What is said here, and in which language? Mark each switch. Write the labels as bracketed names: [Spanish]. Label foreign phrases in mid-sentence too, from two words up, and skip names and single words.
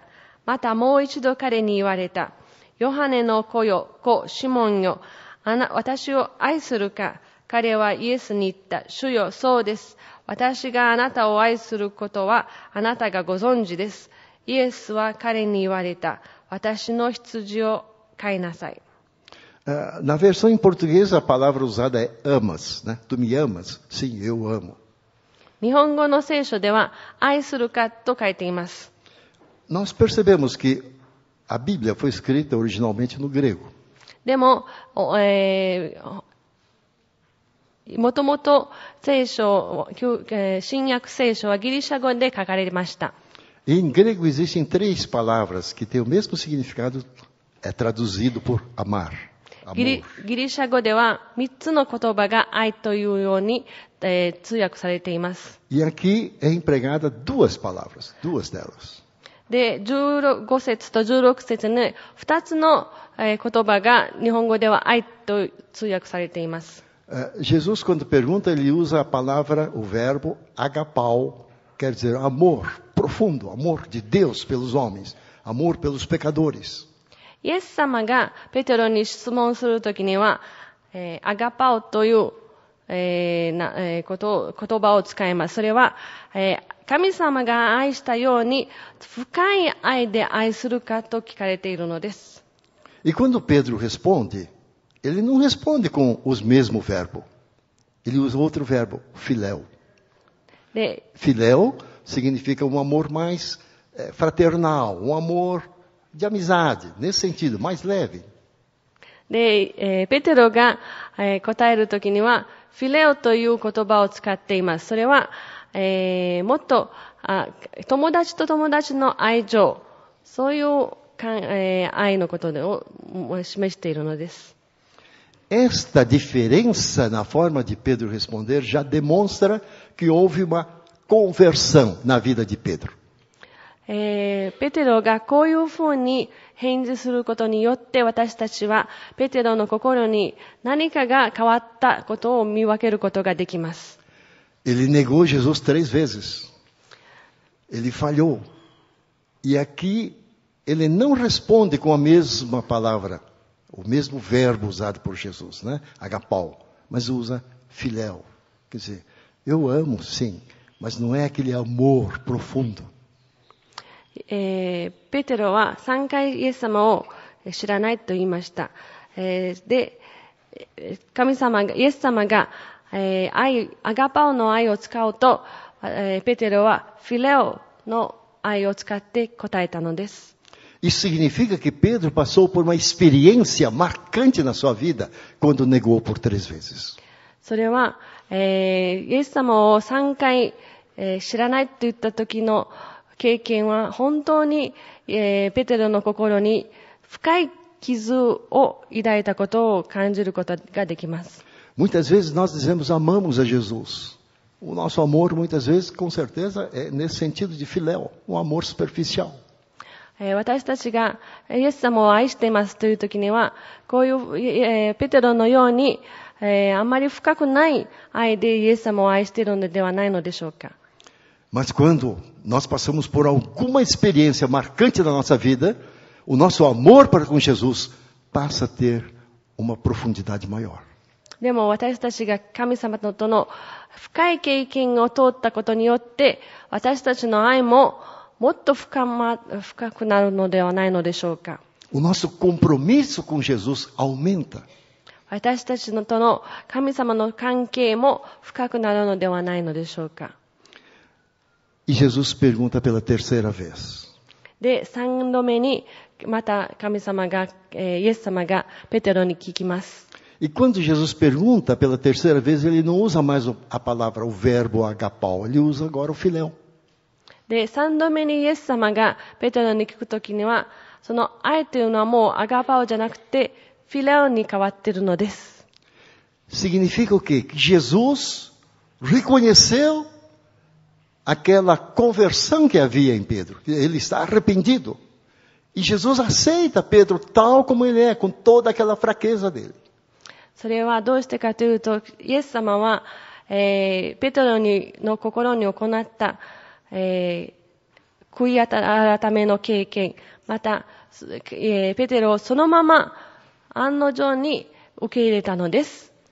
[Japanese] またもう一度彼に言われた。ヨハネの子よ、子シモンよ、私を愛するか。彼はイエスに言った。主よ、そうです。私があなたを愛することはあなたがご存知です。イエスは彼に言われた。私の羊を飼いなさい。 [Portuguese] Na versão em português, a palavra usada é amas, né? Tu me amas? Sim, eu amo. [Japanese] 日本語の聖書では愛するかと書いています。 [Portuguese] Nós percebemos que a Bíblia foi escrita originalmente no grego. [Japanese] でも、もともと聖書、新約聖書はギリシャ語で書かれました。 [Portuguese] Em grego existem 3 palavras que têm o mesmo significado, é traduzido por amar. [Japanese] ギリシャ語では3つの言葉が愛というように、通訳されています。 [Portuguese] E aqui é empregada 2 palavras, 2 delas. [Japanese] で、15節と16節に2つの言葉が日本語では愛と通訳されています。 [Portuguese] Jesus, quando pergunta, ele usa a palavra, o verbo agapau, quer dizer amor profundo, amor de Deus pelos homens, amor pelos pecadores. [Japanese] イエス様がペテロに質問するときには、アガパオという、言葉を使います。それは、神様が愛したように深い愛で愛するかと聞かれているのです。 [Portuguese] E quando Pedro responde, ele não responde com os mesmo verbo. Ele usa outro verbo, filéu. Filéu significa um amor mais fraternal, um amor de amizade, nesse sentido, mais leve. [Japanese] で、ペテロが、答えるときには、フィレオという言葉を使っています。それは、もっと友達と友達の愛情、そういう愛のことを示しているのです。 [Portuguese] Esta diferença na forma de Pedro responder já demonstra que houve uma conversão na vida de Pedro. [Japanese] ペテロがこういうふうに返事することによって、私たちはペテロの心に何かが変わったことを見分けることができます。 [Portuguese] Ele negou Jesus 3 vezes. Ele falhou. E aqui ele não responde com a mesma palavra, o mesmo verbo usado por Jesus, né? Agapau, mas usa filéu. Quer dizer, eu amo, sim, mas não é aquele amor profundo. [Japanese] ペテロは3回イエス様を知らないと言いました。で、イエス様が、アガパオの愛を使うと、ペテロはフィレオの愛を使って答えたのです。 [Portuguese] Isso significa que Pedro passou por uma experiência marcante na sua vida quando negou por 3 vezes. [Japanese] それは、イエス様を3回、知らないと言った時の経験は本当に、ペテロの心に深い傷を抱いたことを感じることができます。 [Portuguese] Muitas vezes nós dizemos amamos a Jesus. O nosso amor, muitas vezes, com certeza, é nesse sentido de filéu, um amor superficial. [Japanese] 私たちがイエス様を愛していますという時には、こういう、ペテロのように、あまり深くない愛でイエス様を愛しているのではないのでしょうか。 [Portuguese] Mas quando nós passamos por alguma experiência marcante na nossa vida, o nosso amor para com Jesus passa a ter uma profundidade maior. [Japanese] でも私たちが神様との深い経験を通ったことによって、私たちの愛ももっと深くなるのではないのでしょうか。 [Portuguese] O nosso compromisso com Jesus aumenta. [Japanese] 私たちとの神様の関係も深くなるのではないのでしょうか。 [Portuguese] E Jesus pergunta pela terceira vez. [Japanese] で、3度目にまた神様が、イエス様がペテロに聞きます。 [Portuguese] E quando Jesus pergunta pela terceira vez, ele não usa mais a palavra, o verbo agapau, ele usa agora o filéu. で、3度目にイエス様がペテロに聞くときには、その愛というのはもうアガパオじゃなくて、フィレオに変わっているのです。 Significa o quê? Que Jesus reconheceu aquela conversão que havia em Pedro. Ele está arrependido. E Jesus aceita Pedro tal como ele é, com toda aquela fraqueza dele. [Japanese] それはどうしてかというと、イエス様は、ペテロの心に行った、悔い改めの経験、また、ペテロをそのまま案の定に受け入れたのです。